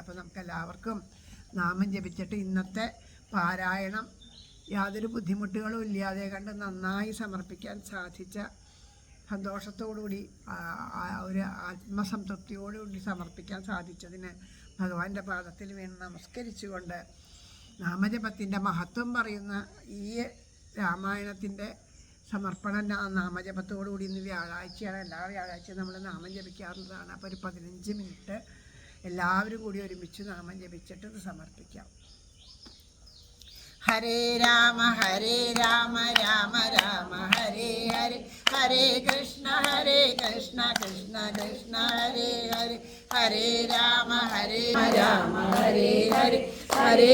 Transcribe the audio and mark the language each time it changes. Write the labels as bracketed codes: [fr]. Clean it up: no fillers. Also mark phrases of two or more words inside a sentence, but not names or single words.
[ml] അപ്പോൾ നമുക്ക് എല്ലാവർക്കും നാമം ജപിച്ചിട്ട് ഇന്നത്തെ പാരായണം യാതൊരു ബുദ്ധിമുട്ടുകളും ഇല്ലാതെ കണ്ട് നന്നായി സമർപ്പിക്കാൻ സാധിച്ച സന്തോഷത്തോടുകൂടി ഒരു ആത്മസംതൃപ്തിയോടുകൂടി സമർപ്പിക്കാൻ സാധിച്ചതിന് ഭഗവാന്റെ പാദത്തിൽ വീണ് നമസ്കരിച്ചുകൊണ്ട് നാമജപത്തിൻ്റെ മഹത്വം പറയുന്ന ഈ രാമായണത്തിൻ്റെ സമർപ്പണം നാമജപത്തോടുകൂടി ഇന്ന് വ്യാഴാഴ്ചയാണ്. എല്ലാ വ്യാഴാഴ്ചയും നമ്മൾ നാമം ജപിക്കാറുള്ളതാണ്. അപ്പോൾ ഒരു 15 മിനിറ്റ് എല്ലാവരും കൂടി ഒരുമിച്ച് നാമം ജപിച്ചിട്ട് ഇത് സമർപ്പിക്കാം. ഹരേ രാമ രാമ രാമ ഹരേ ഹരേ, ഹരേ കൃഷ്ണ കൃഷ്ണ കൃഷ്ണ ഹരേ ഹരേ, ഹരേ രാമ രാമ ഹരേ ഹരേ, ഹരേ